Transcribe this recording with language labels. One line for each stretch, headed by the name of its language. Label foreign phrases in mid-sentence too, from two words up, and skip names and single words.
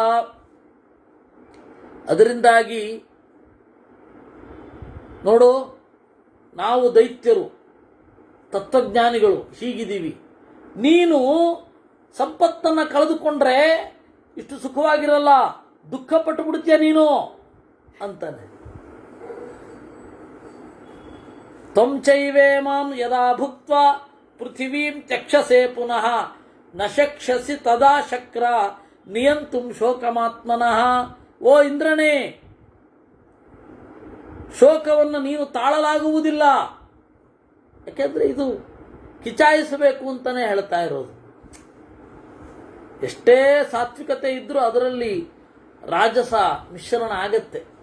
Kannada: ಅದರಿಂದಾಗಿ ನೋಡು, ನಾವು ದೈತ್ಯರು, ತತ್ವಜ್ಞಾನಿಗಳು ಹೀಗಿದ್ದೀವಿ. ನೀನು ಸಂಪತ್ತನ್ನು ಕಳೆದುಕೊಂಡ್ರೆ ಇಷ್ಟು ಸುಖವಾಗಿರಲ್ಲ, ದುಃಖ ಪಟ್ಟು ಬಿಡ್ತೀಯ ನೀನು ಅಂತಾನೆ.
Sanskrit: ತ್ವಂ ಚೈವೇ ಮಾಂ ಯದಾ ಭುಕ್ತ್ವಾ ಪೃಥಿವೀಂ ತ್ಯಕ್ಷಸೆ ಪುನಃ ನ ಶಕ್ಷಸಿ ತದಾ ಶಕ್ರ ನಿಯಂತುಂ ಶೋಕಮಾತ್ಮನಃ.
Kannada: ಓ ಇಂದ್ರನೇ, ಶೋಕವನ್ನು ನೀನು ತಾಳಲಾಗುವುದಿಲ್ಲ. ಯಾಕೆಂದ್ರೆ ಇದು ಕಿಚಾಯಿಸಬೇಕು ಅಂತಾನೆ ಹೇಳ್ತಾ ಇರೋದು. ಎಷ್ಟೇ ಸಾತ್ವಿಕತೆ ಇದ್ರೂ ಅದರಲ್ಲಿ ರಾಜಸ ಮಿಶ್ರಣ ಆಗತ್ತೆ.